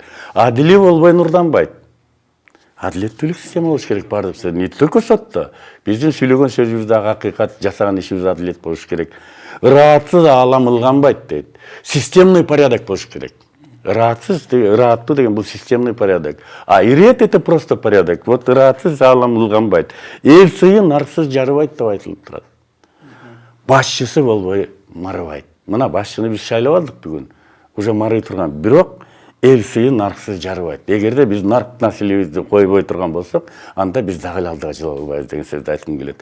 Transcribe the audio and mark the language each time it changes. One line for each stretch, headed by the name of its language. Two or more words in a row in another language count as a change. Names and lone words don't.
Kyrgyz: Адили болбой нурданбайт. Адилеттүүлүк система болуш керек баардык.
Russian: Не только сотто.
Kyrgyz: Биздин сүйлөгөн сөзүбүздөгү акыйкат, жасаган ишибиз адилет болуш керек. Ыраатсыз аалам ылганбайт дейт.
Russian: Системный порядок
Kyrgyz: болуш керек. Ыраатсыз, ырааттуу деген бул
Russian: системный порядок. А ирет это просто порядок. Вот
Kyrgyz: ыраатсыз аалам ылганбайт. Эл сыйын нарсыз жарыбайт деп айтылып турат. Башчысы болбой марыбайт. Мына башчыны биз шайлап алдык бүгүн. уже марый турган. Бирок эл сыйы нарксыз жарыбайт. Эгерде биз нарк маселебизди койбой турган болсок, анда биз дагы эле алдыга жыла албайбыз деген сөздү айткым келет.